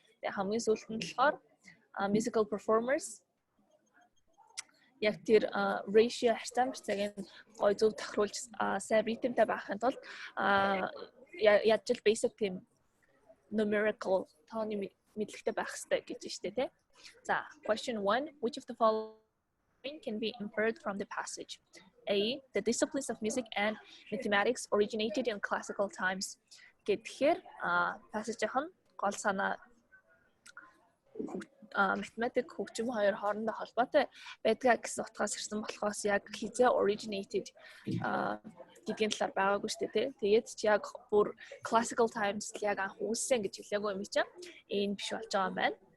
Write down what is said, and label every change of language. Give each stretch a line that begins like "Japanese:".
Mongolian: Тэгээд хамгийн сүүлд нь болохоор musical performers яг тэр ratio харьцаамжтайг нь гой зөв тохируулж сайн ритмтэй байхын тулд яаж л basic тийм numerical тооны мэдлэгтэй байх хэрэгтэй гэж штэ тий.
English: За question 1, which of the following can be inferred from the passage? A. The disciplines of music and mathematics originated in classical times.
Mongolian: Тэгэхээр passage-ийн гол санаа математик хөгжим хоёр хоорондоо холбоотой байдгаа гэсэн утгаас ирсэн болохоос яг хизээ originated гэдгийн талаар байгаагүй шүү дээ. Тэгээд ч яг бүр classical times яг анх үүссэн гэж хэлээгүй юм чинь энэ биш болж байгаа юм байна.